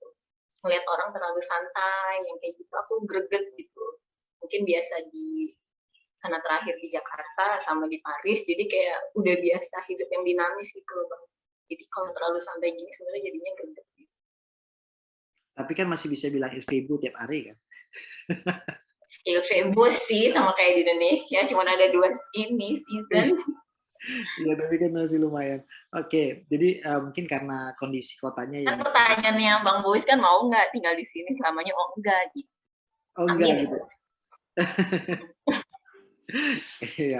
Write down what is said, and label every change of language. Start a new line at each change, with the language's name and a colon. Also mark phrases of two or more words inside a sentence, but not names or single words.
Indonesian: Melihat orang terlalu santai, yang kayak gitu, aku greget gitu. Mungkin karena terakhir di Jakarta sama di Paris, jadi kayak udah biasa hidup yang dinamis gitu loh Bang. Jadi kalau terlalu santai gini sebenarnya jadinya greget. Tapi kan masih bisa bilang
French: il fait beau
Indonesian: tiap hari kan?
French: Il fait beau
Indonesian: sih, sama kayak di Indonesia, cuma ada 2 season. Iya, tapi kan masih lumayan. Oke, jadi mungkin karena kondisi kotanya Kan yang pertanyaannya Bang Bois kan mau nggak tinggal di sini selamanya? Oh enggak gitu. enggak Amin. gitu. Iya.